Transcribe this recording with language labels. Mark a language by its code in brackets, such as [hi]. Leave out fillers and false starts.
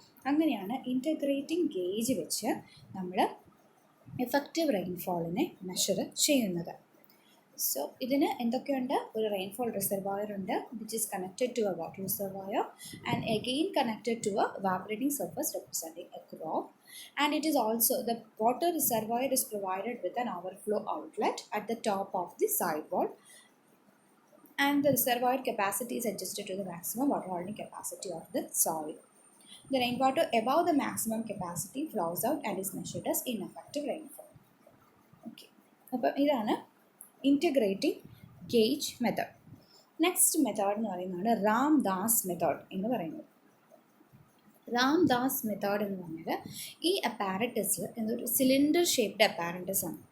[ml] അങ്ങനെയാണ് integrating gauge വെച്ച് നമ്മൾ എഫക്റ്റീവ് റെയിൻഫോളിനെ മെഷർ ചെയ്യുന്നത്. സോ ഇതിന് എന്തൊക്കെയുണ്ട്? ഒരു റെയിൻഫോൾ റിസർവോയർ ഉണ്ട്, [en] Which is connected to a water reservoir and again connected to a evaporating surface representing a crop. And it is also, the water reservoir is provided with an overflow outlet at the top of the sidewall, and the reservoir capacity is adjusted to the maximum water holding capacity of the soil. The rainwater above the maximum capacity flows out and is measured as ineffective rainfall. [ml] Okay, അപ്പോൾ ഇതാണ് integrating gauge method. Next method എന്ന് പറയുന്നതാണ് Ramdas method എന്ന് പറയുന്നത്. Ramdas method എന്ന് പറഞ്ഞാൽ ഈ apparatus എന്നൊരു സിലിണ്ടർ ഷേപ്ഡ് അപ്പാരറ്റസ് ആണ്.